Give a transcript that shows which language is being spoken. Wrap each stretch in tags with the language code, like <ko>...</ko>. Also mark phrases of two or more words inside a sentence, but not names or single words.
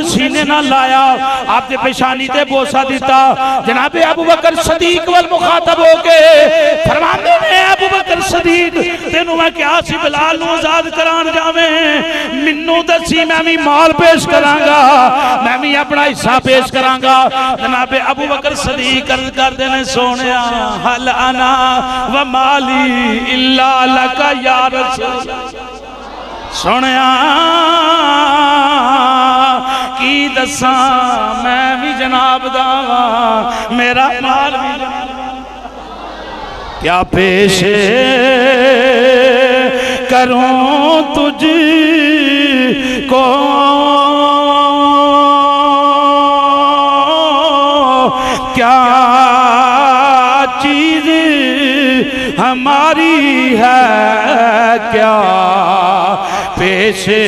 <pa>سینے نال لایا آپدے پیشانی تے بوسہ دتا جناب ابو بکر صدیق ول مخاطب ہو کے فرماتے نیں ابو بکر صدیق تینوں میں کیا سی بلال نوں آزاد کران جاوے مینوں دسی میں بھی مال پیش کراں گا میں بھی اپنا حصہ پیش کراں گا جناب ابو بکر صدیق عرض کردے نیں سوہنیا</pa> <ar>هل أنا ومالي إلا لك يا رسول</ar> <pa>سوہنیا کی دساں میں بھی جناب دا میرا مال بھی کیا پیش</pa> <ur>کروں تجھ کو کیا چیز ہماری ہے کیا پیش</ur>